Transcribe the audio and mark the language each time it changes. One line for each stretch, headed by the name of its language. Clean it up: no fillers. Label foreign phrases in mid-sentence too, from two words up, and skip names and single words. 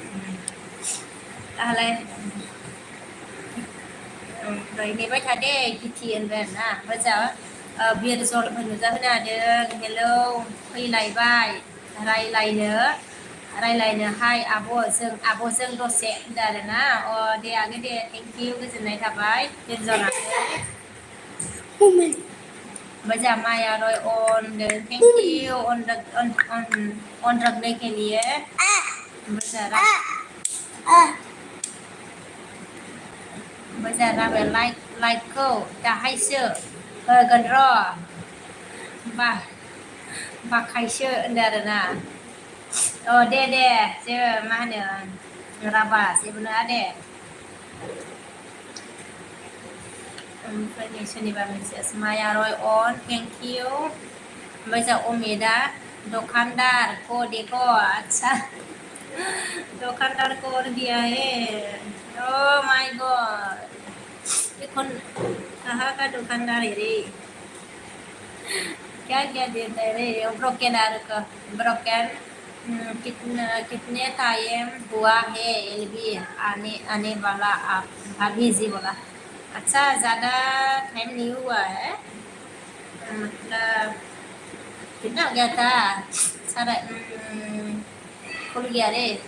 Bodo: दालाय ओमफ्राय नेबाय थादे गिथि होनबाय आरोना ओमफ्राय जोंहा बिरजल नुजाहोनो हादों हेलौ फैलायबाय रायलायनो हाय आब'जों दसे होनदों आरोना अ दे आगै दे
English: thank you
Bodo: गोजोननाय थाबाय बिरजलानो ओमफ्राय जोंहा माया रय अन
English: thank you
Bodo: अन
Hindi: रखने के लिए
Bodo: ओमफ्राय जोंहा राभाया लाइकखौ दाहायसो होगोन र' बाखायसो होनदों आरोना अ दे जेबो मा होनो राभा जेबो नङा दे ओमफ्राय नै सोरनिबा मेसेज माया रय अन
English: thank you
Bodo: ओमफ्राय जोंहा अमितआ
Hindi: दुकानदार को देखो अच्छा दुकानदार को और दिया है ओ माय गॉड ये कहाँ का दुकानदार है रे क्या देता है रे ब्रोकन कितने टाइम हुआ है एलबी आने वाला आप भाभी जी बोला अच्छा ज़्यादा टाइम नहीं हुआ है मतलब कितना हो गया था सारा खुल गया रे